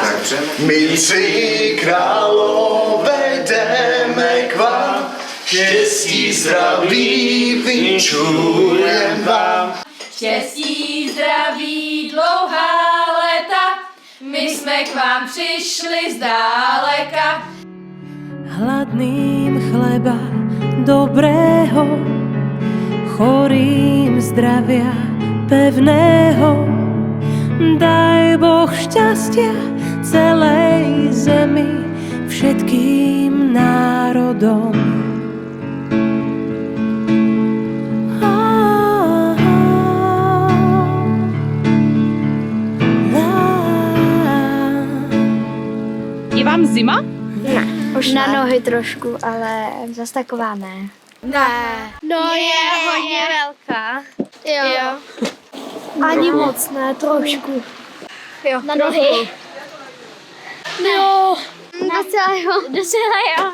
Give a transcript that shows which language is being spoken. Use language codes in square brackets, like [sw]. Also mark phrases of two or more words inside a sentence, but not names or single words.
[cs] My 3 králové jdeme k vám, štěstí, zdraví, vinčujem vám. Štěstí, zdraví, dlouhá léta, my jsme k vám přišli zdáleka. [sk] Hladným chleba dobrého, chorým zdravia pevného. Daj Boh šťastia celej zemi, všetkým národom. [cs] Je vám zima? Ne, už na nohy trošku, ale zas taková ne. No je hodně velká. Jo. Ani moc ne, trošku. Jo. Na nohy. Jo. Docela jo.